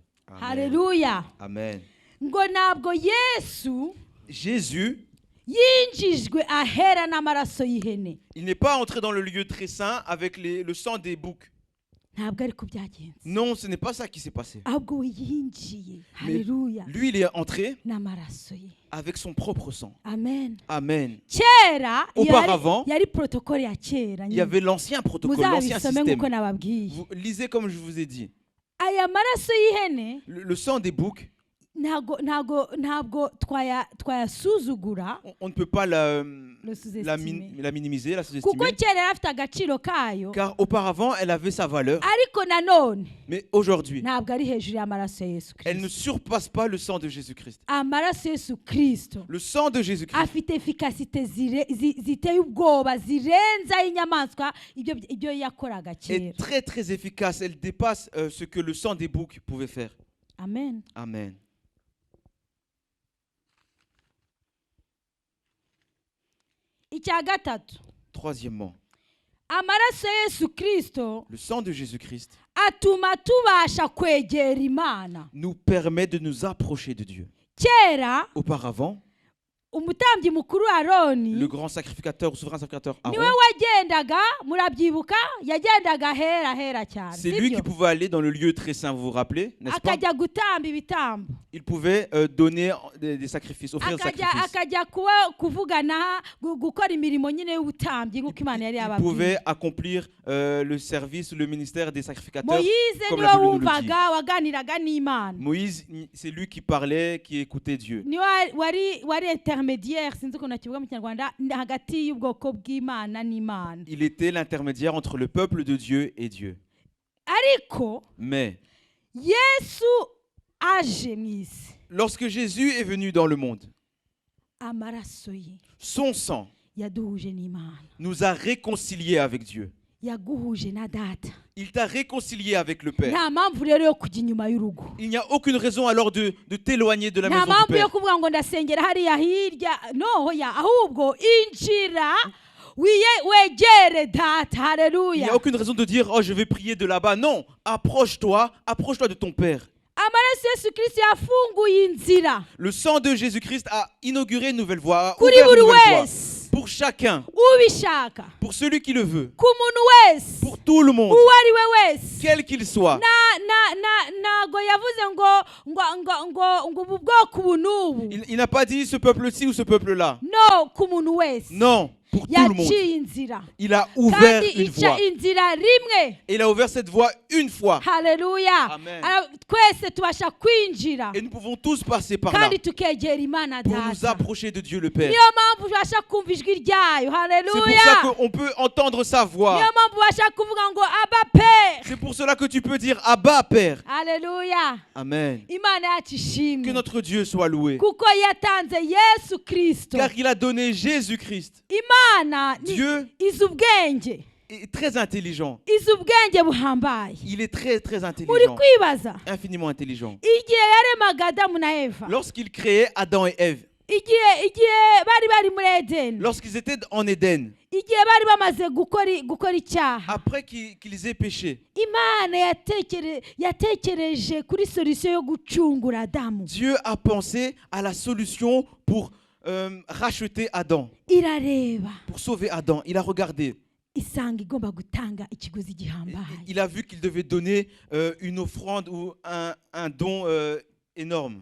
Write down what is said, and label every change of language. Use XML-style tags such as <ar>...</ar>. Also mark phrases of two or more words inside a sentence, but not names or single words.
<rw>Amen. Haleluya. Amen. Ngo ntabwo Yesu</rw> <fr>Jésus,</fr> <rw>yinjijwe ahera n'amaraso y'ihene.</rw> <fr>il n'est pas entré dans le lieu très saint avec le sang des boucs.</fr> <rw>Ntabwo ari ko byagenze,</rw> <fr>Non, ce n'est pas ça qui s'est passé.</fr> <rw>ahubwo we yinjiye.</rw> <fr>Mais</fr> <rw>Haleluya.</rw> <fr>lui, il est entré</fr> <rw>N'amaraso ye.</rw> <fr>avec son propre sang.</fr> <rw>Amen. Amen. Kera</rw> <fr>Auparavant,</fr> <rw>yari protokole ya kera.</rw> <fr>Il y avait l'ancien protocole, l'ancien</fr> <rw>Muzabisome</rw> <fr>système.</fr> <rw>nk'uko nababwiye.</rw> <fr>Vous lisez comme je vous ai dit.</fr> <rw>Aya maraso y'ihene</rw> <fr>Le sang des boucs,</fr> <rw>ntabwo twayasuzugura,</rw> <fr>on ne peut pas la sous-estimer. minimiser, la</fr> <rw>kuko</rw> <fr>sous-estimer.</fr> <rw>kera yari afite agaciro kayo,</rw> <fr>Car auparavant, elle avait sa valeur.</fr> <rw>ariko nanone</rw> <fr>Mais aujourd'hui,</fr> <rw>ntabwo ari hejuru y'amaraso ya Yesu</rw> <fr>elle ne</fr> <rw>Kristo.</rw> <fr>surpasse pas le sang de Jésus-Christ.</fr> <rw>Amaraso ya Yesu Kristo</rw> <fr>Le sang de Jésus-Christ</fr> <rw>afite efikasite ziteye ubwoba, zirenze ay'inyamaswa ibyo yakoraga kera.</rw> <fr>est très très efficace. Elle dépasse ce que le sang des boucs pouvait faire.</fr> <rw>Amen. Amen. Icya gatatu,</rw> <fr>Troisièmement,</fr> <rw>amaraso ya Yesu Kristo</rw> <fr>le sang de Jésus-Christ</fr> <rw>atuma tubasha kwegera Imana.</rw> <fr>nous permet de nous approcher de Dieu.</fr> <rw>Kera</rw> <fr>Auparavant,</fr> <rw>umutambyi mukuru Aroni</rw> <fr>le grand sacrificateur, souverain sacrificateur</fr> <rw>niwe</rw> <fr>Aaron,</fr> <rw>wagendaga, murabyibuka, yagendaga hera cyane,</rw> <fr>c'est lui qui</fr> <rw>sibyo?</rw> <fr>pouvait aller dans le lieu très saint, vous vous rappelez, n'est-ce pas?</fr> <rw>Akajya gutamba ibitambo,</rw> <fr>Il pouvait donner des sacrifices, offrir des sacrifices.</fr> <rw>akajya kuvugana gukora imirimo nyine y'ubutambyi nk'uko Imana yari</rw> <fr>Il</fr> <rw>yababwiye.</rw> <fr>pouvait accomplir le service, le ministère des sacrificateurs.</fr> <rw>Moyize</rw> <fr>comme</fr> <rw>niwe</rw> <fr>la Bible nous le dit.</fr> <rw>wumvaga, waganiraga n'Imana,</rw> <fr>Moïse, c'est lui qui parlait, qui écoutait Dieu.</fr> <rw>niwe wari intermédiaire, sinzi ukuntu nakivuga mu Kinyarwanda, hagati y'ubwoko bw'Imana n'Imana.</rw> <fr>Il était l'intermédiaire entre le peuple de Dieu et Dieu.</fr> <rw>Ariko</rw> <fr>Mais</fr> <rw>Yesu aje mu isi,</rw> <fr>lorsque Jésus est venu dans le monde,</fr> <rw>amaraso ye</rw> <fr>son sang</fr> <rw>yaduhuje n'Imana,</rw> <fr>nous a réconciliés avec Dieu.</fr> <rw>yaguhuje na data.</rw> <fr>Il t'a réconcilié avec le Père.</fr> <rw>Nta mpamvu rero yo kujya inyuma y'urugo,</rw> <fr>Il n'y a aucune raison alors de t'éloigner de la</fr> <rw>nta</rw> <fr>maison du</fr> <rw>mpamvu yo</rw> <fr>Père.</fr> <rw>kuvuga ngo ndasengera hariya hirya, no hoya, ahubwo injira wegere data.</rw> <fr>Il n'y a</fr> <rw>Haleluya.</rw> <fr>aucune raison de dire, oh, je vais prier de là-bas. Non, approche-toi de ton Père.</fr> <rw>Amaraso Yesu Kristo yafunguye inzira</rw> <fr>Le sang de Jésus-Christ a inauguré une nouvelle voie, a</fr> <rw>kuri</rw> <fr>ouvert</fr> <rw>buri</rw> <fr>une nouvelle voie.</fr> <rw>wese</rw> <fr>Pour chacun,</fr> <rw>ubishaka,</rw> <fr>pour celui qui le veut,</fr> <rw>ku muntu wese</rw> <fr>pour tout le monde,</fr> <rw>uwo ari we wese.</rw> <fr>quel qu'il soit.</fr> <rw>Ntago yavuze ngo ubu bwoko ubu n'ubu,</rw> <fr>Il n'a pas dit ce peuple-ci ou ce peuple-là.</fr> <rw>no, ku muntu wese</rw> <fr>Non, pour tout le monde.</fr> <rw>yaciye inzira</rw> <fr>Il a ouvert</fr> <rw>kandi</rw> <fr>une</fr> <rw>ica</rw> <fr>voie.</fr> <rw>inzira rimwe.</rw> <fr>Et il a ouvert cette voie une fois.</fr> <rw>Haleluya. Amen. Twese tubasha kwinjira</rw> <fr>Et nous pouvons tous passer par là</fr> <rw>kandi tukegera Imana</rw> <fr>pour nous</fr> <rw>data.</rw> <fr>approcher de Dieu le Père.</fr> <rw>Niyo mpamvu tubasha kumva ijwi ryayo.</rw> <fr>C'est pour</fr> <rw>Haleluya.</rw> <fr>ça qu'on peut entendre sa voix.</fr> <rw>Niyo mpamvu ubasha kuvuga ngo Aba Père.</rw> <fr>C'est pour cela que tu peux dire Abba Père.</fr> <rw>Haleluya. Amen. Imana yacu</rw> <fr>Que</fr> <rw>ishimwe</rw> <fr>notre Dieu soit loué.</fr> <rw>kuko yatanze Yesu Kristo.</rw> <fr>Car il a donné Jésus-Christ.</fr> <rw>Imana</rw> <fr>Dieu</fr> <rw>izi ubwenge,</rw> <fr>est très intelligent.</fr> <rw>izi ubwenge buhambaye.</rw> <fr>Il est très très</fr> <rw>Muri</rw> <fr>intelligent.</fr> <rw>kwibaza</rw> <fr>Infiniment intelligent.</fr> <rw>igihe yaremaga Adamu na Eva,</rw> <fr>Lorsqu'il créait Adam et Ève,</fr> <rw>igihe bari muri Edeni,</rw> <fr>lorsqu'ils étaient en Éden,</fr> <rw>igihe bari bamaze gukora icyaha,</rw> <fr>après qu'ils aient péché,</fr> <rw>Imana yatekereje kuri solution yo gucungura Adamu.</rw> <fr>Dieu a pensé à la solution pour racheter Adam,</fr> <rw>Irareba</rw> <fr>pour sauver Adam. Il a regardé.</fr> <rw>isanga igomba gutanga ikiguzi gihambaye.</rw> <fr>Il a vu qu'il devait donner une offrande ou un don énorme.</fr>